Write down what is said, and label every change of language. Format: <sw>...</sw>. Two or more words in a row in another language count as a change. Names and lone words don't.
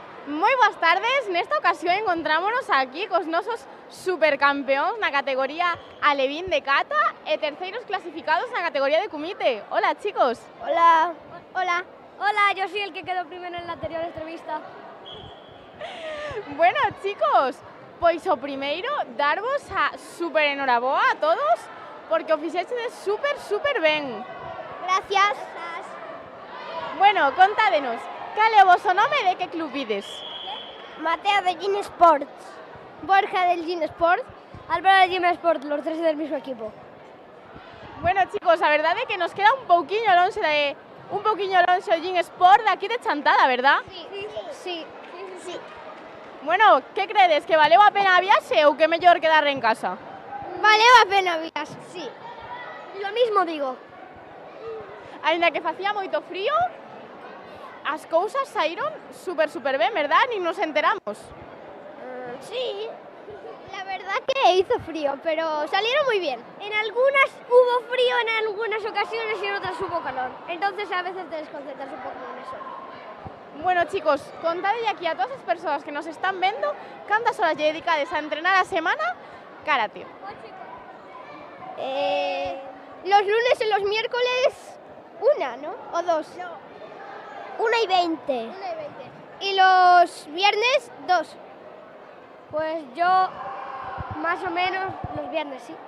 <gl>Moi boas tardes, nesta ocasión encontrámonos aquí cos nosos supercampeóns na categoría alevín de cata e terceiros clasificados na categoría de kumite.</gl> <es>Hola, chicos. Hola. Hola. Hola, yo soy el que quedó primero en la anterior entrevista. Bueno, chicos,</es> <gl>pois o primeiro, darvos a super enhoraboa a todos porque o fixechedes super ben.</gl> <es>Gracias.</es> <gl>Bueno, contádenos, cal é o voso nome e de que club ides?</gl> <es>Mateo de Gym Sports, Borja del Gym Sport, Álvaro de Gym Sport, los tres del mismo equipo. Bueno, chicos,</es> <gl>a verdade é que nos queda un pouquiño lonxe o Gym Sport de aquí de Chantada, verdad?</gl> <es>Sí.</es> <gl>Bueno, que credes, que valeu a pena a viaxe ou que é mellor quedar en casa? Valeu a pena a viaxe, sí.</gl> <es>Lo mismo digo.</es> <gl>Ainda que facía moito frío, as cousas saíron super ben, verdad?</gl> <es>Ni nos enteramos. Sí, la verdad que hizo frío, pero salieron muy bien. En algunas hubo frío, en algunas ocasiones y en otras hubo calor. Entonces a veces te desconcentras un poco en eso. Bueno, chicos,</es> <gl>contade aquí a todas as persoas que nos están vendo cantas horas lle dedicades a entrenar a semana karate.</gl> <es>Los lunes y los miércoles, 1, ¿no? O 2. 1:20. Y los viernes, 2. Pues yo, más o menos, los viernes, sí.</es>